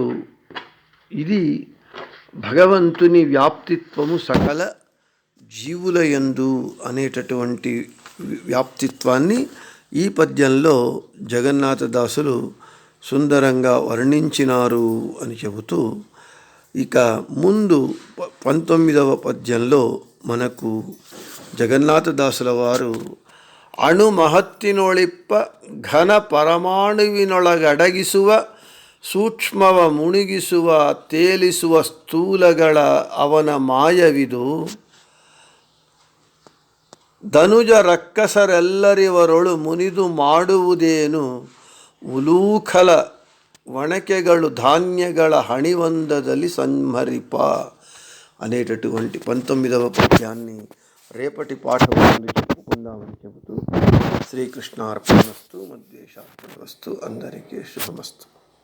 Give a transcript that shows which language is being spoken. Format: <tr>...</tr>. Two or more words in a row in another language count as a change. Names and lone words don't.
<te>ఇది భగవంతుని వ్యాప్తిత్వము సకల జీవులయందు అనేటటువంటి వ్యాప్తిత్వాన్ని ఈ పద్యంలో జగన్నాథదాసులు సుందరంగా వర్ణించినారు అని చెబుతూ, ఇక ముందు 19వ పద్యంలో మనకు జగన్నాథదాసుల వారు</te> <kn>ಅಣು ಮಹತ್ತಿನೊಳಿಪ್ಪ ಘನ ಪರಮಾಣುವಿನೊಳಗಡಗಿಸುವ ಸೂಕ್ಷ್ಮವ ಮುಳುಗಿಸುವ ತೇಲಿಸುವ ಸ್ಥೂಲಗಳ ಅವನ ಮಾಯವಿದು ಧನುಜ ರಕ್ಕಸರೆಲ್ಲರಿವರೊಳು ಮುನಿದು ಮಾಡುವುದೇನು ಉಲೂಖಲ ವಣಕೆಗಳು ಧಾನ್ಯಗಳ ಹಣಿವಂದದಲ್ಲಿ ಸಂಹರಿಪ</kn> <te>అనేటటువంటి 19వ పద్యాన్ని రేపటి పాఠంలో చెప్పుకుందామని చెబుతూ శ్రీకృష్ణార్పణమస్తు, మద్వేషార్పణమస్తు, అందరికీ శుభమస్తు.</te>